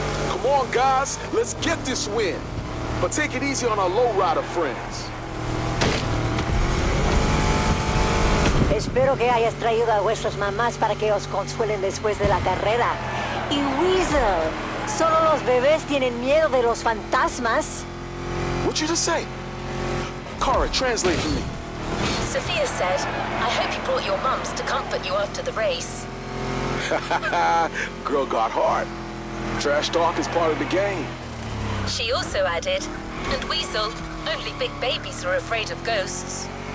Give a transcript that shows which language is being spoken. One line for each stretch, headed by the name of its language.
English: Come on, guys, let's get this win. But take it easy on our lowrider friends.
Spanish: Espero que hayas traído a vuestras mamás para que os consuelen después de la carrera. Y Weasel, ¿solo los bebés tienen miedo de los fantasmas?
English: What you just say? Cara, translate for me. Sophia said, I hope you brought your mums to comfort you after the race. Girl got hard. Trash talk is part of the game. She also added, and Weasel, only big babies are afraid of ghosts.